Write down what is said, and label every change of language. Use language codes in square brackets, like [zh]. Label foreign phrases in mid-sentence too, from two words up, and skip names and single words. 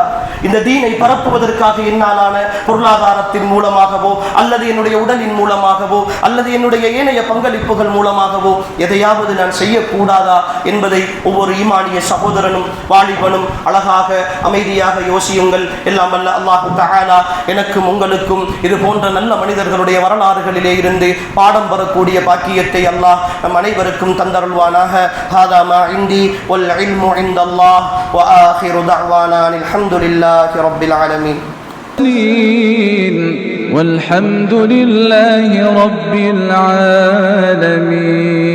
[ta] இந்த தீனை பரப்புவதற்காக என்னாலான பொருளாதாரத்தின் மூலமாகவோ அல்லது என்னுடைய உடலின் மூலமாகவோ அல்லது என்னுடைய ஏனைய பங்களிப்புகள் மூலமாகவோ எதையாவது நான் செய்யக்கூடாதா என்பதை ஒவ்வொரு ஈமானிய சகோதரனும் வாலிபனும் அழகாக அமைதியாக யோசியுங்கள். எல்லாம் வல்ல அல்லாஹு தஆலா எனக்கும் உங்களுக்கும் இது போன்ற நல்ல மனிதர்களுடைய வரலாறுகளிலே இருந்து பாடம் பெறக்கூடிய பாக்கியத்தை அல்லாஹ் நம் அனைவருக்கும் தந்தருள்வானாக. [ar] هذا ما عندي والعلم عند الله وآخر دعوانا الحمد لله رب العالمين والحمد لله رب العالمين.